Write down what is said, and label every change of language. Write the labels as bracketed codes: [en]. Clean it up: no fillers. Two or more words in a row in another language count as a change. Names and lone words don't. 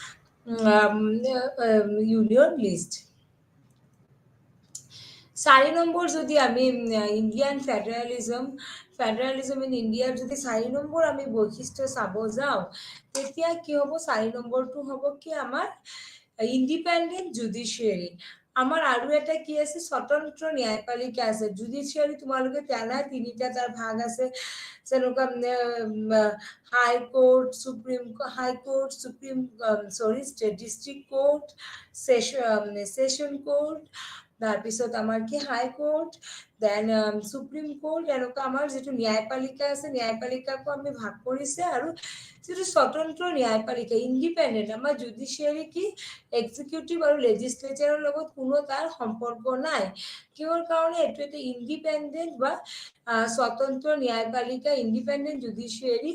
[en] Union List [as] 4 নম্বৰ যদি আমি [en] Indian Federalism in India [as] যদি 4 নম্বৰ আমি বৈশিষ্ট্য চাব যাও তেতিয়া কি হ'ব 4 নম্বৰটো হ'ব কি আমাৰ [en] independent judiciary [as] আমাৰ আৰু এটা কি আছে, স্বতন্ত্ৰ ন্যায়পালিকা আছে। জুডিচিয়াৰী তোমালোকে জানা তিনিটা তাৰ ভাগ আছে, যেনেকুৱা [en] high court, supreme district court, session court, [as] তাৰপিছত আমাৰ কি [en] high court, then supreme court, [as] এনেকুৱা আমাৰ যিটো ন্যায়পালিকা আছে, ন্যায়পালিকাকো আমি ভাগ কৰিছে। আৰু যিটো স্বতন্ত্ৰ ন্যায়পালিকা ইণ্ডিপেণ্ডেণ্ট, আমাৰ জুডিচিয়াৰী কি এক্সিকিউটিভ আৰু লেজিসলেচাৰৰ লগত কোনো তাৰ সম্পৰ্ক নাই। কিহৰ কাৰণে? এইটো এটা ইণ্ডিপেণ্ডেণ্ট বা স্বতন্ত্ৰ ন্যায়পালিকা, [en] independent judiciary.